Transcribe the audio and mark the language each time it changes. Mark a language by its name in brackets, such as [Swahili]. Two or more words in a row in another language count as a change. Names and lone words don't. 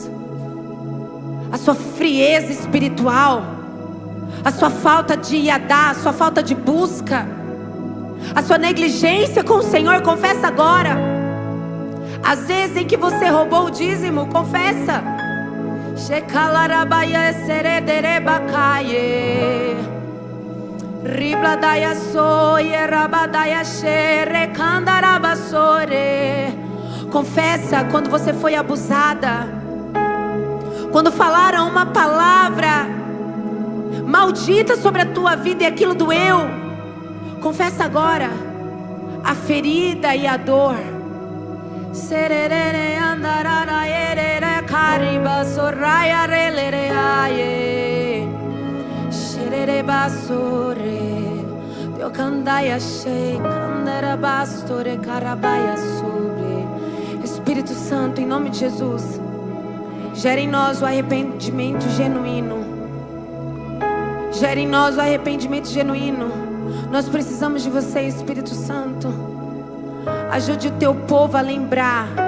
[Portuguese] A sua frieza espiritual, a sua falta de iadá, a sua falta de busca, a sua negligência com o Senhor, confessa agora. As vezes em que você roubou o dízimo, confessa. Shekalarabaya serederebakaye Ribladaya soye rabadaya shere kandarabasore. Confessa quando você foi abusada, quando falaram uma palavra maldita sobre a tua vida e aquilo doeu. Confessa agora a ferida e a dor. Sererere andarara erere kariba soraya relere aye sherere basore deokandaya shei kandara bastore karabaya sobre. Espírito Santo, em nome de Jesus, gera em nós o arrependimento genuíno. Gera em nós o arrependimento genuíno. Nós precisamos de você, Espírito Santo. Ajude o teu povo a lembrar.